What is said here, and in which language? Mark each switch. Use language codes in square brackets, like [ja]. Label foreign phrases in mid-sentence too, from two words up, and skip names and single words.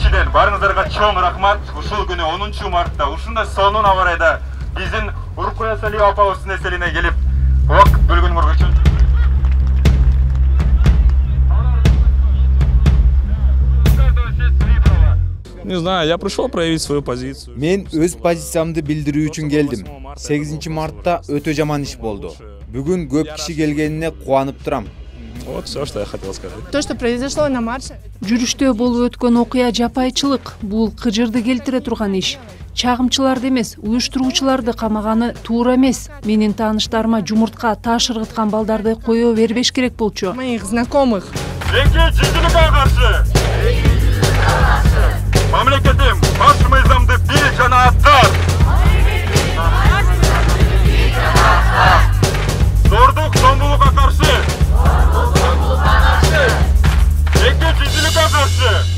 [ky] Барыңыздарга чоң рахмат. Ушул күнү 10 мартта ушундай сонун абарайда биздин Уркуя Салиева апабыздын эселине келип убакыт бөлгөнүңөр үчүн [ru] Не знаю, я пришел проявить свою позицию. [ky] Мен өз позициямды билдирүү үчүн келдим. 8 мартта өтө жаман иш болду. Бүгүн көп киши келгенине кубанып турам. [ru] Вот все, что я хотел сказать. То, что произошло на марше. [ky] Жүрүштө болуп өткөн окуя жапайчылык. Бул кыжырды келтире турган иш. Чагымчыларды эмес, уюштуруучуларды камаганы туура эмес. Менин тааныштарыма жумуртка таш ыргыткан балдарды кое бербеш керек болчу. [ru] Моих знакомых. [ky] Мамлекетим, баш мыйзамды бир жана аттар. Зордук, зомбулукка каршы. Экичиликке каршы.